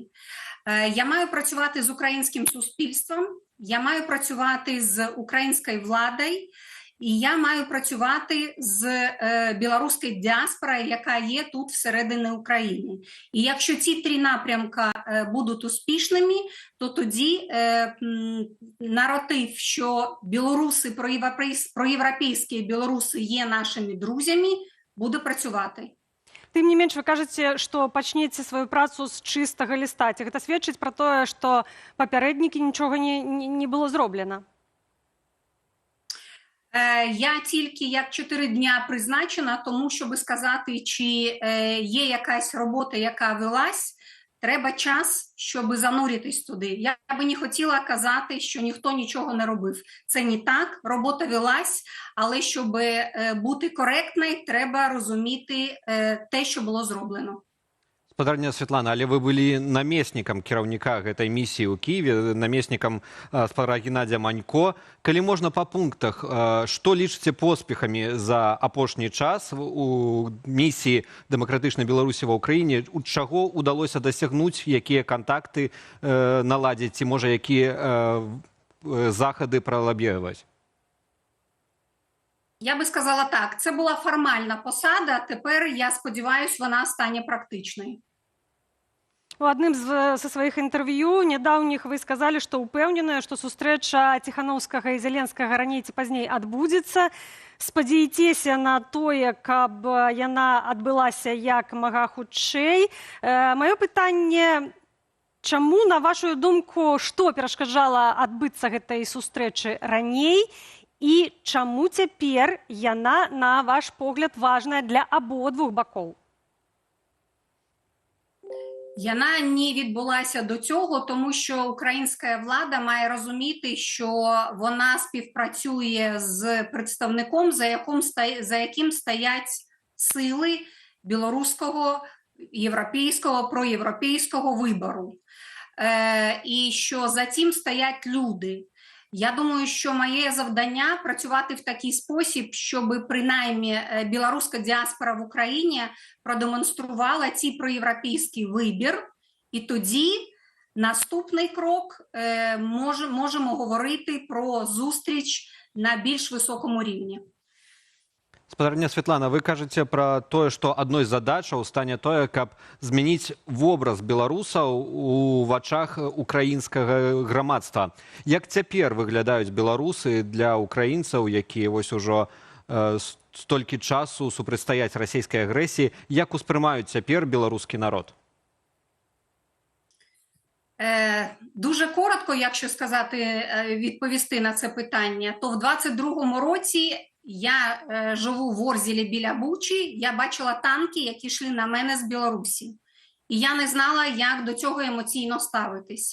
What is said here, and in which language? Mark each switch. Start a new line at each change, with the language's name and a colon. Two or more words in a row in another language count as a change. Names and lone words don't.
Ukrainian: Я маю працювати з українським суспільством, я маю працювати з українською владою, і я маю працювати з білоруською діаспорою, яка є тут всередині України. І якщо ці три напрямки будуть успішними, то тоді наратив, що білоруси, проєвропейські білоруси є нашими друзями, буде працювати.
Belarusian: Тым не менш, вы кажаце, што пачнеце сваю працу з чыстага ліста. Ці гэта сведчыць пра тое, што папярэднікі нічога не было зроблена?
Ukrainian: Я тільки як 4 дня призначена, тому, щоб сказати, чи є якась робота, яка велась, треба час, щоб зануритись туди. Я би не хотіла казати, що ніхто нічого не робив. Це не так, робота велась, але щоб бути коректною, треба розуміти те, що було зроблено.
Belarusian: Спадарня Святлана, але вы былі намеснікам кіраўніка гэтай місіі ў Кіеве, намеснікам спадара Геннадзя Манько. Калі можна па пунктах, што лічыце поспехамі за апошні час у місіі дэмакратычнай Беларусі ва ўкраіне, чаго ўдалося дасягнуць, якія кантакты наладзіць, ці можа якія захады пралабіраваць?
Ukrainian: Я би сказала так, це була формальна посада, тепер, я сподіваюся, вона стане практичною.
Belarusian: У адным са сваіх інтэрв'ю нядаўніх вы сказалі, што ўпэўненыя, што сустрэча Ціханаўскага і Зеленскага раней ці пазней адбудзецца. Спадзяецеся на тое, каб яна адбылася як мага хутчэй. Маё пытанне, чаму, на вашу думку, што перашкаджала адбыцца гэтай сустрэчы раней, і чаму цяпер яна, на ваш погляд, важная для абодвух бакоў?
Ukrainian: Яна не відбулася до цього, тому що українська влада має розуміти, що вона співпрацює з представником, за яким стоять сили білоруського, європейського, проєвропейського вибору. І що за цим стоять люди. Я думаю, що моє завдання працювати в такий спосіб, щоб принаймні білоруська діаспора в Україні продемонструвала цей проєвропейський вибір, і тоді наступний крок можемо говорити про зустріч на більш високому рівні.
Belarusian: Спадарня Святлана, вы кажаце пра тое, што адной з задачаў стане тое, каб змяніць вобраз беларусаў у вачах украінскага грамадства. Як цяпер выглядаюць беларусы для украінцаў, якія вось ужо столькі часу супрацьстаяць расійскай агрэсіі, як успрымаюць цяпер беларускі народ?
Ukrainian: Дуже коротко, якщо сказати, відповісти на це питання, то в 22-му році я живу в Орзілі біля Бучі, я бачила танки, які йшли на мене з Білорусі. І я не знала, як до цього емоційно ставитись.